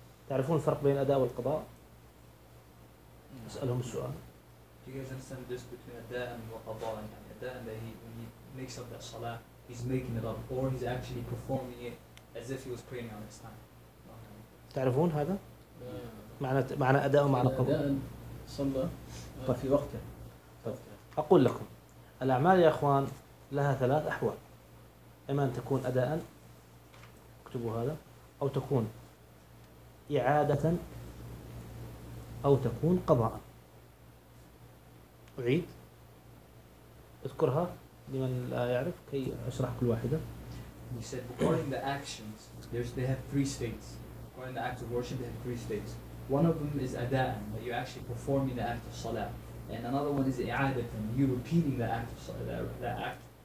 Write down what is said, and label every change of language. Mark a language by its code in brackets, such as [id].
[ar] تعرفون الفرق بين الأداء والقضاء؟ أسألهم السؤال. [en] Do you guys understand this between Adaan and Qadaan? Adaan, when he makes up that salah, he's making it up, or he's actually performing it as if he was praying on his time. [ar] تعرفون هذا؟ معنى أداء ومعنى قضاء. Adaan صلى في وقته. أقول لكم الأعمال يا إخوان لها ثلاث أحوال إما أن تكون أداءً اكتبوا هذا أو تكون إعادة أو تكون قضاءً. أعيد اذكرها لمن لا يعرف كي أشرح كل واحدة. [en] He said according the actions they have three states according the acts of worship they have three states one of them is أداءً that you actually performing the act of صلاة and another one is إعادة you repeating the act of صلاة that act